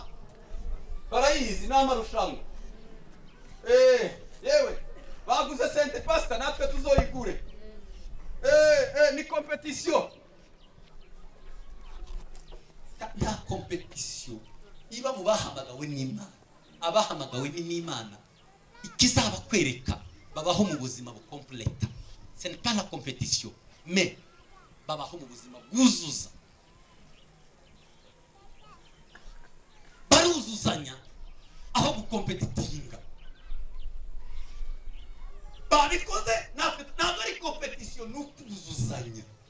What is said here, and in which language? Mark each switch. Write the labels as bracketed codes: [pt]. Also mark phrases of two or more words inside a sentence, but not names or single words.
[rw] Barayizi n'amarushanwa. Yewe baguze sente pasta natwe tuzoyigure. Ni competition. Na competition iba mu bahamagawe n'Imana. Abahamagawe n'Imana ikizaba kwereka babaho mu buzima bukompleta. [fr] Ce n'est pas la compétition, mais [rw] babaho mu buzima bwuzuza. Baruzuzanya aho gukompetitinga. Babikoze natwe ntabwo ari competition n'ukuzuzanya.